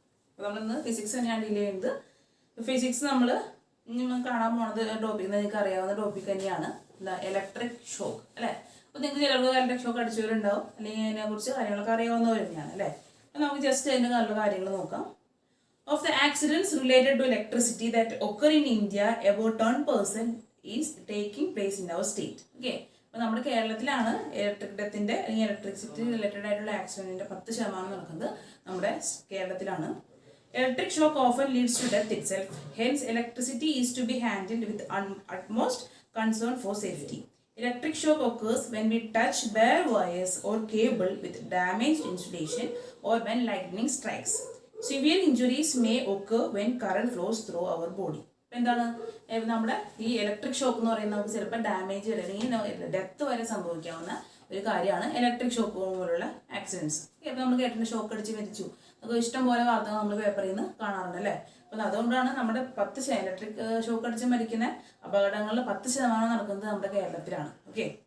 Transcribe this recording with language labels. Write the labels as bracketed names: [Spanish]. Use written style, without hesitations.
[Malayalam] അപ്പോൾ നമ്മളിന്ന് ഫിസിക്സ് തന്നെയാണ് ഡീൽ ചെയ്യുന്നത്. ഫിസിക്സ് നമ്മൾ കാണാൻ പോണത് ടോപ്പിക് നിങ്ങൾക്ക് അറിയാവുന്ന ടോപ്പിക് തന്നെയാണ്, എന്താ ഇലക്ട്രിക് ഷോക്ക് അല്ലേ. അപ്പോൾ നിങ്ങൾക്ക് ചിലർക്ക് ഇലക്ട്രിക് ഷോക്ക് അടിച്ചവരുണ്ടാവും, അല്ലെങ്കിൽ അതിനെക്കുറിച്ച് കാര്യങ്ങളൊക്കെ അറിയാവുന്നവർ തന്നെയാണ് അല്ലേ. അപ്പോൾ നമുക്ക് ജസ്റ്റ് അതിൻ്റെ നല്ല കാര്യങ്ങൾ നോക്കാം. [English] Of the accidents related to electricity that occur in India, about 10% is taking place in our state. Okay. [Malayalam] അപ്പോൾ നമ്മുടെ കേരളത്തിലാണ് ഇലക്ട്രിക് ഡെത്തിൻ്റെ അല്ലെങ്കിൽ ഇലക്ട്രിസിറ്റി റിലേറ്റഡ് ആയിട്ടുള്ള ആക്സിഡൻറ്റിൻ്റെ 10% നടക്കുന്നത് നമ്മുടെ കേരളത്തിലാണ്. [English] Electric shock often leads to death itself. Hence, electricity is to be handled with utmost concern for safety. Electric shock occurs when we touch bare wires or cable with damaged insulation or when lightning strikes. Severe injuries may occur when current flows through our body. [Malayalam] എന്താണ് നമ്മുടെ ഈ electric shock എന്ന് പറയുന്നത് നമുക്ക് ചിലപ്പോൾ damage അല്ലെങ്കിൽ death വരെ സംഭവിക്കാവുന്ന ഒരു കാര്യമാണ് ഇലക്ട്രിക് ഷോക്ക് പോലുള്ള ആക്സിഡൻറ്റ്സ്. ഇപ്പോൾ നമ്മൾ കേട്ടിട്ട് ഷോക്ക് അടിച്ച് മരിച്ചു, നമുക്ക് ഇഷ്ടം പോലെ വാർത്തകൾ നമ്മൾ പേപ്പറിൽ നിന്ന് കാണാറുണ്ട് അല്ലേ. അപ്പം അതുകൊണ്ടാണ് നമ്മുടെ 10% ഇലക്ട്രിക് ഷോക്ക് അടിച്ച് മരിക്കുന്ന അപകടങ്ങളിൽ 10% നടക്കുന്നത് നമ്മുടെ കേരളത്തിലാണ്. ഓക്കെ.